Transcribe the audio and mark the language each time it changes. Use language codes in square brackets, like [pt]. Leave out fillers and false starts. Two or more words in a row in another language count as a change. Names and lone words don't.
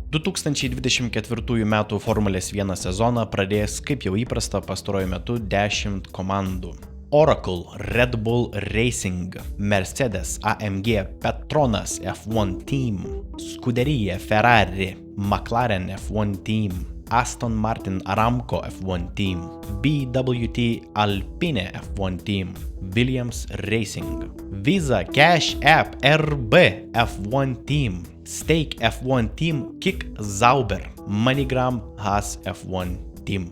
[lt] 2024 m. Formulės 1 sezoną pradės, kaip jau įprasta, pastaruoju metu 10 komandų. Oracle, Red Bull Racing, Mercedes, AMG, Petronas F1 Team, Scuderia Ferrari, McLaren F1 Team, Aston Martin Aramco F1 Team, BWT Alpine F1 Team, Williams Racing, Visa Cash App RB F1 Team, Stake F1 Team, Kick Zauber, MoneyGram Haas F1 Team.